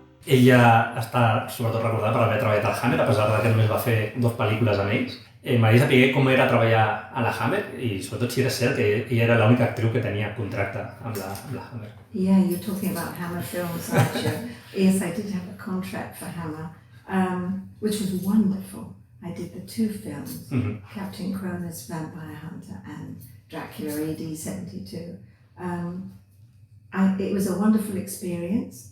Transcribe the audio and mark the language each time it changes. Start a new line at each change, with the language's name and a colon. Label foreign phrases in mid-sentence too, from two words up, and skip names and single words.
Catalan: Ella està sobretot recordada per haver treballat al Hammer, a pesar que només va fer 2 pel·lícules amb ells. M'agradaria saber com era treballar a la Hammer i sobretot si era cert que ella era l'única actriu que tenia contracte amb la Hammer.
English: Yeah, you're talking about Hammer films, aren't you? Yes, I did have a contract for Hammer, which was wonderful. I did the 2 films, Captain Cronus, Vampire Hunter, and Dracula AD 72. It was a wonderful experience.